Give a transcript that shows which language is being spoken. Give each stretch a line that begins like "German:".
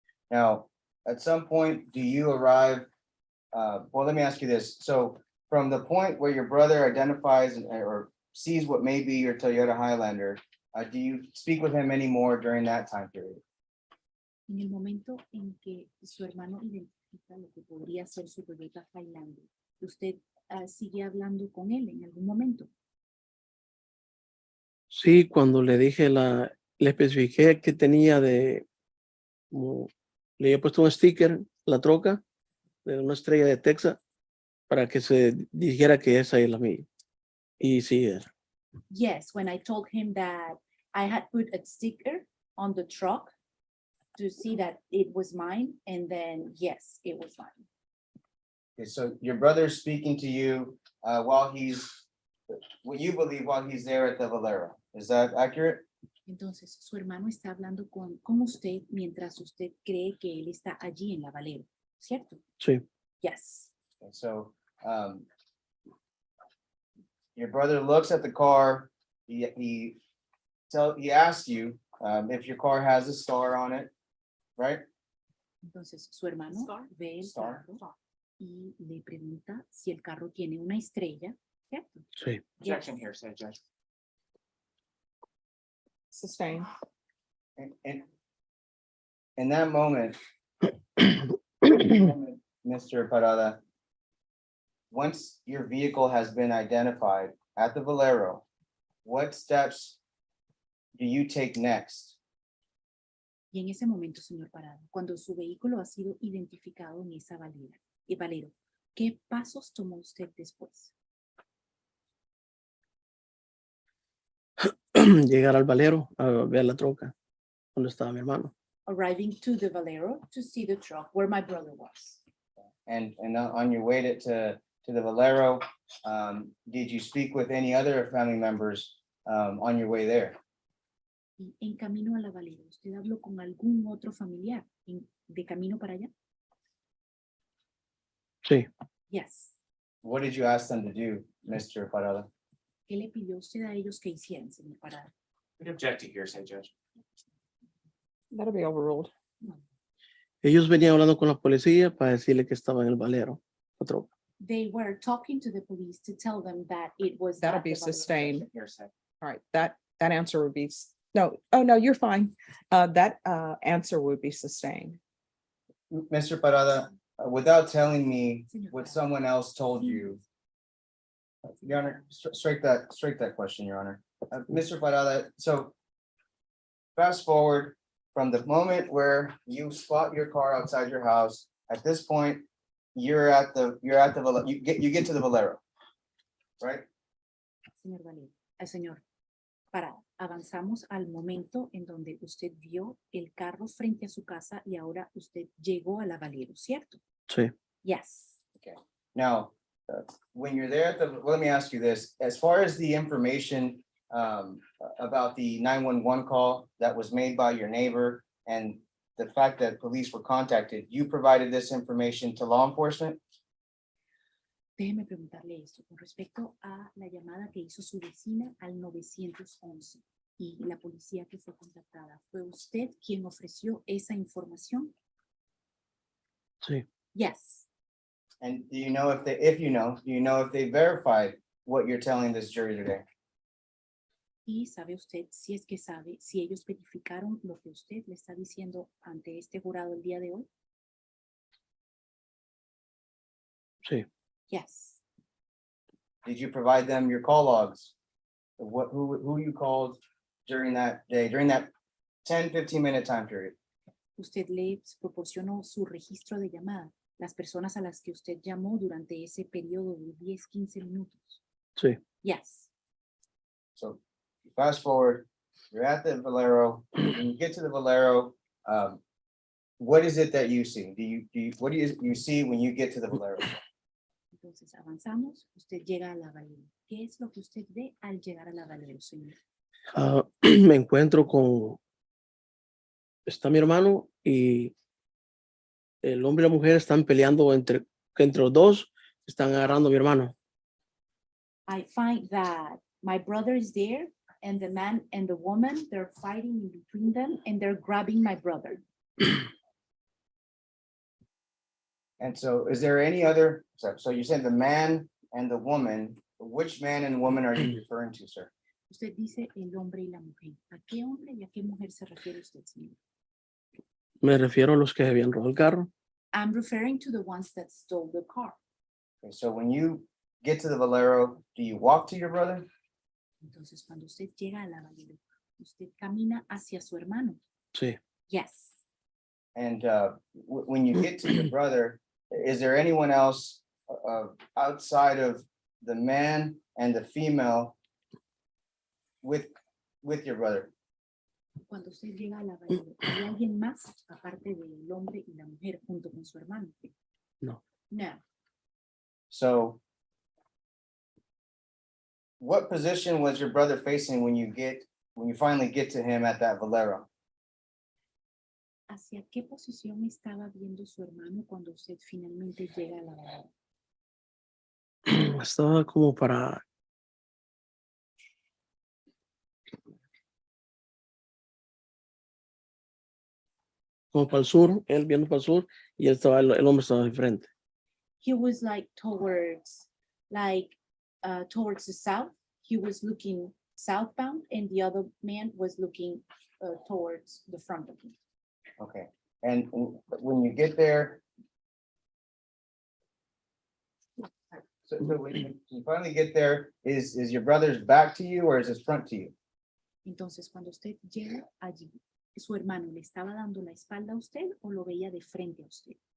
English: Now, at some point, do you arrive? Well, let me ask you this. So from the point where your brother identifies or sees what may be your Toyota Highlander, do you speak with him anymore during that time period?
Spanish: En el momento en que su hermano identifica lo que podría ser su Toyota Highlander, ¿usted sigue hablando con él en algún momento? Sí, cuando le dije le especifiqué que tenía le había puesto un sticker, la troca, de una estrella de Texas, para que se dijera que esa es la mía. Y sí, era.
English: Yes, when I told him that I had put a sticker on the truck to see that it was mine, and then yes, it was mine. Okay, so your brother's speaking to you while what you believe while he's there at the Valero. Is that accurate?
Spanish: Entonces, su hermano está hablando con usted mientras usted cree que él está allí en la Valero, ¿cierto? Sí,
English: Yes. And so your brother looks at the car, he asks you if your car has a star on it, right?
Spanish: Entonces, su hermano ve el
English: Star.
Spanish: carro y le pregunta si el carro tiene una estrella, ¿cierto? sí.
English: Objection hearsay, Judge. Sustain. And in that moment, Mr. Parada, once your vehicle has been identified at the Valero, what steps do you take next?
Spanish: Y en ese momento, señor Parada, cuando su vehículo ha sido identificado en esa Valero, ¿qué pasos tomó usted después? Llegar al Valero a ver la troca, donde estaba mi hermano.
English: Arriving to the Valero to see the truck where my brother was. And on your way to the Valero, did you speak with any other family members on your way there?
Spanish: Y en camino a la Valero, ¿usted habló con algún otro familiar de camino para allá? Sí,
English: Yes. What did you ask them to do, Mr. Parada?
Spanish: ¿Qué le pidió usted a ellos que hicieran, señor Parada?
English: We'd object to hearsay, Judge. That'll be overruled.
Spanish: ellos venían hablando con la policía para decirle que estaba en el Valero, la troca.
English: They were talking to the police to tell them that it was That'll at be the Valero. sustained. Hearsay. All right, that answer would be, no, oh, no, you're fine. That answer would be sustained. Mr. Parada, without telling me
Spanish: Señor
English: what
Spanish: Parada.
English: someone else told you, Your Honor, strike that question, Your Honor. Mr. Parada, so fast forward from the moment where you spot your car outside your house, at this point, you're at the Valero, you get to the Valero, right?
Spanish: Señor Valero, señor Parada, avanzamos al momento en donde usted vio el carro frente a su casa y ahora usted llegó a la Valero, ¿cierto? Sí.
English: Yes. Now, when you're there let me ask you this, as far as the information about the 911 call that was made by your neighbor and the fact that police were contacted, you provided this information to law enforcement?
Spanish: Déjeme preguntarle esto con respecto a la llamada que hizo su vecina al 911 y la policía que fue contactada. ¿Fue usted quien ofreció esa información? Sí.
English: Yes. And do you know if they, if you know, do you know if they verified what you're telling this jury today?
Spanish: Y sabe usted, si es que sabe, si ellos verificaron lo que usted le está diciendo ante este jurado el día de hoy. Sí.
English: Yes. Did you provide them your call logs? Of what, who you called during that day, during that 10-15 minute time period?
Spanish: Usted le proporcionó su registro de llamada, las personas a las que usted llamó durante ese periodo de 10-15 minutos. Sí.
English: Yes. So fast forward, you're at the Valero, when you get to the Valero, what is it that you see? What do you see when you get to the Valero?
Spanish: Entonces avanzamos, usted llega a la Valero. ¿Qué es lo que usted ve al llegar a la Valero, señor? Me encuentro con, está mi hermano y el hombre y la mujer están peleando entre los dos, están agarrando a mi hermano.
English: I find that my brother is there and the man and the woman, they're fighting in between them and they're grabbing my brother. And so is there any other, so you said the man and the woman, which man and woman are you referring to, sir?
Spanish: Usted dice el hombre y la mujer. ¿A qué hombre y a qué mujer se refiere usted, señor? Me refiero a los que habían robado el carro.
English: I'm referring to the ones that stole the car. Okay, so when you get to the Valero, do you walk to your brother?
Spanish: Entonces, cuando usted llega a la Valero, usted camina hacia su hermano. Sí.
English: Yes. And when you get to your brother, is there anyone else outside of the man and the female with your brother?
Spanish: Cuando usted llega a la Valero, ¿hay alguien más aparte del hombre y la mujer junto con su hermano? No.
English: No. So what position was your brother facing when you finally get to him at that Valero?
Spanish: ¿Hacia qué posición estaba viendo su hermano cuando usted finalmente llega a la Valero? Estaba como para el sur, él viendo para el sur y él estaba, el hombre estaba enfrente.
English: He was like towards the south. He was looking southbound and the other man was looking towards the front of him. Okay, and when you get there, so when you finally get there, is your brother's back to you or is his front to you?
Spanish: Entonces, cuando usted llega allí, ¿su hermano le estaba dando la espalda a usted o lo veía de frente a usted?